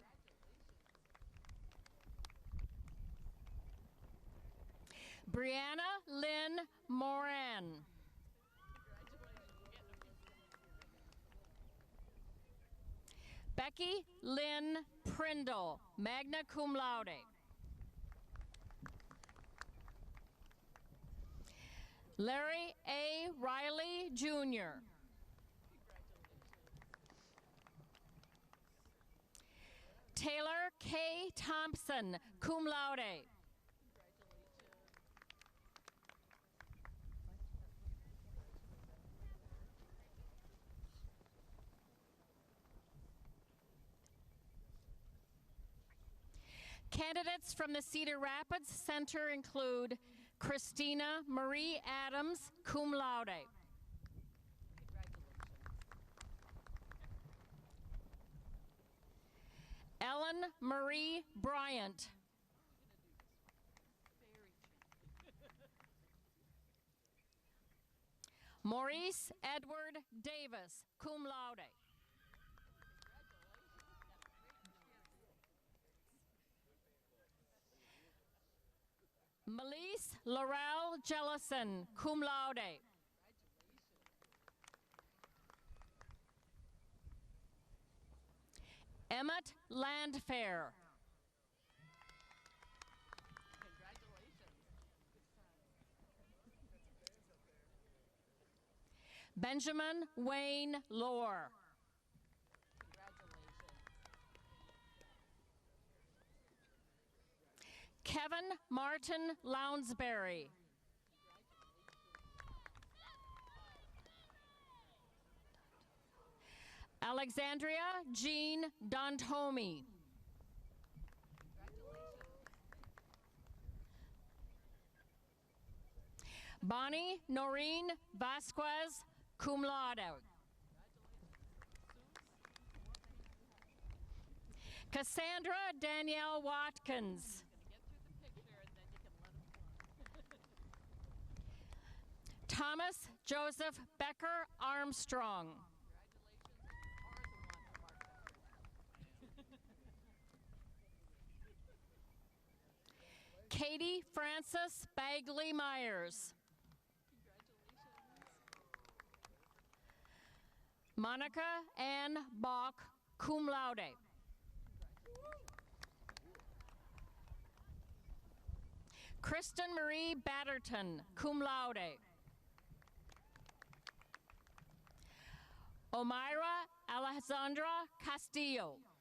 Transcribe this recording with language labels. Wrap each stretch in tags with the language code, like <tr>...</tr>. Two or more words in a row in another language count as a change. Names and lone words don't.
<en>Brianna Lynn Moran. Becky Lynn Prindle,</en> <la>magna cum laude.</la> <en>Larry A. Riley, Jr. Taylor K. Thompson,</en> <la>cum laude.</la> <en>Candidates from the Cedar Rapids Center include Christina Marie Adams,</en> <la>cum laude.</la> <en>Ellen Marie Bryant. Maurice Edward Davis,</en> <la>cum laude.</la> <en>Melise Laurel Jellison,</en> <la>cum laude.</la> <en>Emmett Landfair. Benjamin Wayne Lohr. Kevin Martin Lounsbury. Alexandria Jean Dontomi. Bonnie Noreen Vasquez,</en> <la>cum laude.</la> <en>Cassandra Danielle Watkins. Thomas Joseph Becker Armstrong. Katie Frances Bagley Myers. Monica Ann Bach,</en> <la>cum laude.</la> <en>Kristen Marie Batterton,</en> <la>cum laude.</la> <en>Omaira Alessandra Castillo.</en>